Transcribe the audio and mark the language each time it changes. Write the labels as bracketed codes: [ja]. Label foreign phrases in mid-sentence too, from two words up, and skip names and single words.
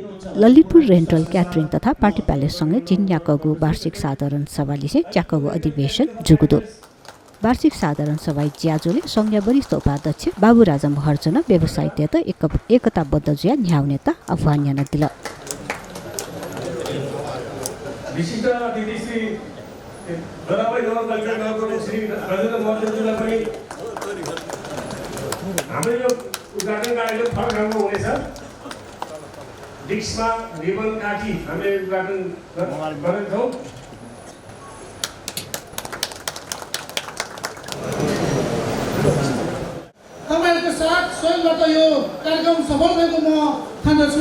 [new] ललितपुर रेन्टल क्याटरिङ तथा पार्टी प्यालेससँगै जिन्याकगु वार्षिक साधारण सभाले च्याकगु अधिवेशन जुगुदो वार्षिक साधारण सभा ज्याजोले संघीय वरिष्ठ उपाध्यक्ष बाबुराजा महर्जन व्यवसायिक एकताबद्ध जुया न्याउनेता आह्वान यान दिल [ne] विशिष्ट अतिथि श्री दराबाई नगरपालिका नगरको श्री राजेन्द्र महर्जनजीलाई पनि हाम्रो यो उद्घाटन कार्यक्रम फरक खालको हुनेछ। डिस्कमा रिबन काटी हामीले उद्घाटन गरेका छौँ। तपाईहरुको साथ सहयोगबाट यो कार्यक्रम सफल भएको म ठान्दछु।